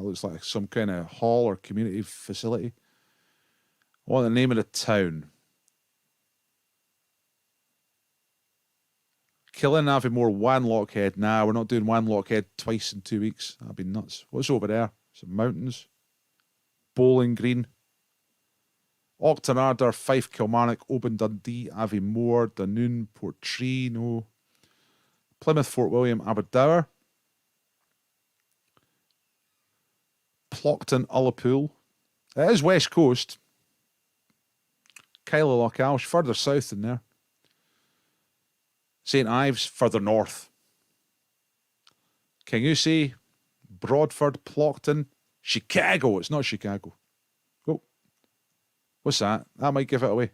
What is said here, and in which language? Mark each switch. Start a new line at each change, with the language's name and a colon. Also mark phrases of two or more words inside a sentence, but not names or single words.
English: Looks like some kind of hall or community facility. I want the name of the town. Killing Aviemore, Wan Lockhead. Nah, we're not doing Wan Lockhead twice in 2 weeks. That'd be nuts. What's over there? Some mountains. Bowling Green. Auchterarder, Fife, Kilmarnock, Oban, Dundee, Aviemore, Dunoon, Portree, no. Plymouth, Fort William, Aberdour. Plockton, Ullapool. It is West Coast. Kyla Loch Alsh, further south than there. St Ives, further north. Kingussie, Broadford, Plockton, Chicago. It's not Chicago. Oh, what's that? That might give it away.